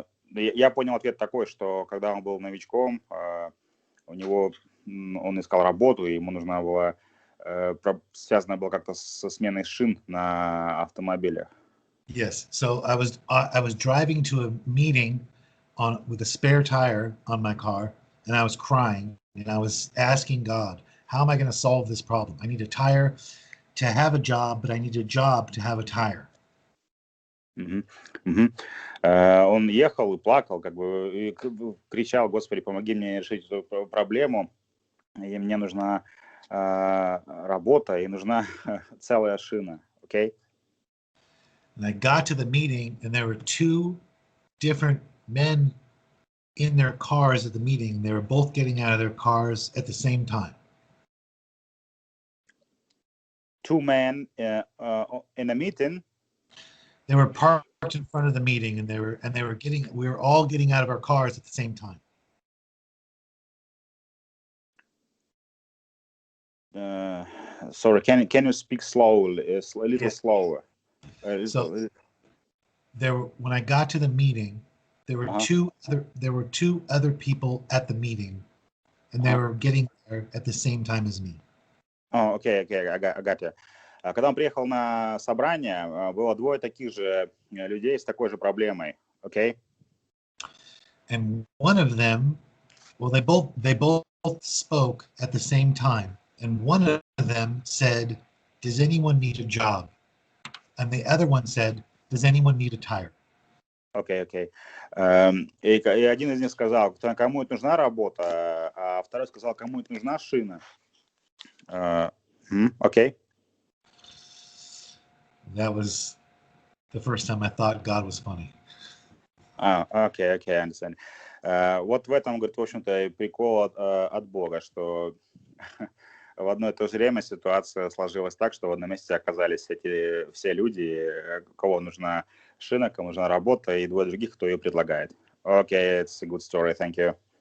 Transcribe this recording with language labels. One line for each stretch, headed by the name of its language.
Russian: Я понял ответ такой, что когда он был новичком, он искал работу, и ему нужна была связано было как-то со сменой шин на автомобилях.
English: Yes. So I was driving to a meeting with a spare tire on my car, and I was crying, and I was asking God, how am I going to solve this problem? I need a tire to have a job, but I need a job to have a tire.
Russian: Он ехал и плакал, и кричал: Господи, помоги мне решить эту проблему, и мне нужна работа, и нужна целая шина, okay?
English: And I got to the meeting, and there were two different men in their cars at the meeting. They were both getting out of their cars at the same time. Two men in a meeting. They were parked in front of the meeting, and we were all getting out of our cars at the same time. Sorry, can you speak slowly, a little slower? So when I got to the meeting, there were two other people at the meeting, and they were getting there at the same time as me. Oh, okay, I got you.
Russian: Когда он приехал на собрание, было двое таких же людей с такой же проблемой, okay?
English: And one of them Well, they both spoke at the same time, and one of them said, "Does anyone need a job?" And the other one said, "Does anyone need a tire?"
Russian: Окей. И один из них сказал, кому это нужна работа, а второй сказал, кому это нужна шина. Окей.
English: That was the first time I thought God was funny. Окей, I understand.
Russian: Вот в этом, говорит, в общем-то, и прикол от Бога, что в одно и то же время ситуация сложилась так, что в одном месте оказались все люди, кого нужна шина, кому нужна работа, и двое других, кто ее предлагает.
English: Окей, it's a good story, thank you.